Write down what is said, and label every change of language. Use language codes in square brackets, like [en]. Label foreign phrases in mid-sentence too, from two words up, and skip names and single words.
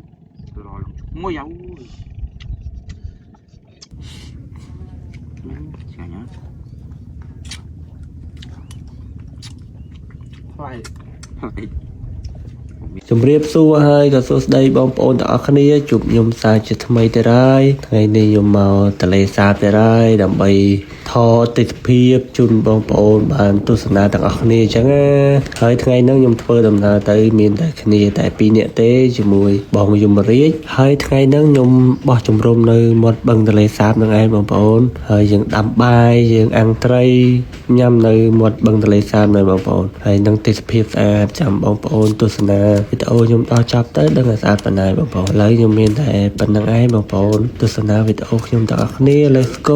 [vi] rồi ngồi dấu chả nhá phải [km] ជំរាបសួរហើយក៏សួស្តីបងប្អូនទាំងអស់គ្នាជួបខ្ញុំសាជាថ្មីទៅហើយថ្ងៃនេះខ្ញុំមកទន្លេសាបទៅហើយដើម្បីថតទិដ្ឋ ភាពជូនបងប្អូនបានទស្សនាទាំងអស់គ្នាអញ្ចឹងណាហើយថ្ងៃនេះខ្ញុំធ្វើដំណើរទៅមានតែគ្នាតែ2នាក់ទេជាមួយបងយមរាជហើយថ្ងៃនេះខ្ញុំបោះជំរំនៅមាត់បឹងទន្លេសាបនឹងឯងបងប្អូនហើយយើងដាំបាយយើងអាំងត្រីញ៉ាំនៅមាត់បឹងទន្លេសាបនៅបងប្អូនហើយនឹងទិដ្ឋភាពស្អាតចាំបងប្អូនទស្សនាវីដេអូខ្ញុំដល់ចប់ទៅដឹងថាស្អាតប៉ុណ្ណាបងប្អូនឥឡូវខ្ញុំមានតែប៉ុណ្្នឹងឯងបងប្អូនទស្សនាវីដេអូខ្ញុំទាំងអស់គ្នា [en] Let's go